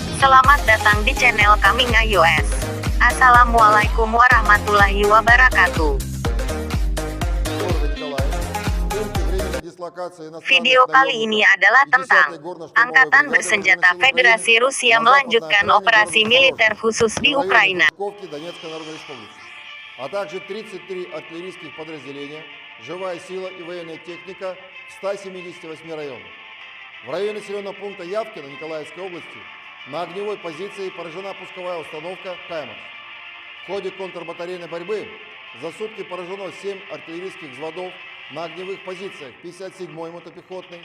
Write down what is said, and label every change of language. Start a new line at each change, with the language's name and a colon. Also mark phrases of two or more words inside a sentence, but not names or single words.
Indonesian: Selamat datang di channel kami iOS.
Arabic: السلام عليكم ورحمة الله وبركاته.
Indonesian: Video kali ini adalah tentang Angkatan Bersenjata Federasi Rusia melanjutkan operasi militer khusus di Ukraina.
Russian: А также 33 артиллерийских подразделения, живая сила и военная техника в 178 районах. В районе населенного пункта Явкино Николаевской области на огневой позиции поражена пусковая установка «Хаймарс». В ходе контрбатарейной борьбы за сутки поражено 7 артиллерийских взводов на огневых позициях 57-й мотопехотной,